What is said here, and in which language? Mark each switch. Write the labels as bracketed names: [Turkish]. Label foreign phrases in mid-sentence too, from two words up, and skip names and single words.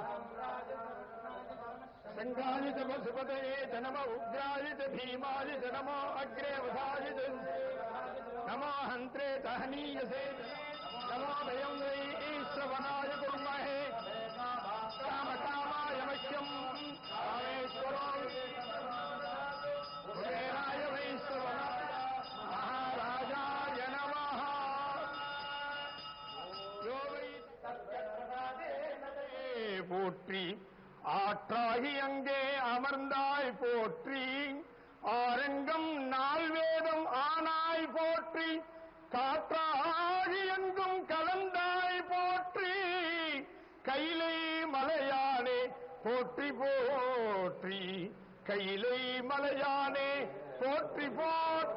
[Sanskrit] शङ्खाय च पशुपतये च नमः उग्राय च भीमाय च नमो अग्रे वधाय च नमो हन्त्रे च हनीयसे नमो वयं वै श्रवणाय कुर्महे कामकामाय मह्यम् कामेश्वरो कुबेराय वै श्रवणाय महाराजाय नमः। [Tamil] போற்றி ஆற்றாகி அங்கே அமர்ந்தாய் போற்றி ஆரங்கம் நால்வேதம் ஆனாய் போற்றி காற்றாகி எங்கும் கலந்தாய் போற்றி கைலை மலையானே போற்றி போற்றி கைலை மலையானே போற்றி போற்றி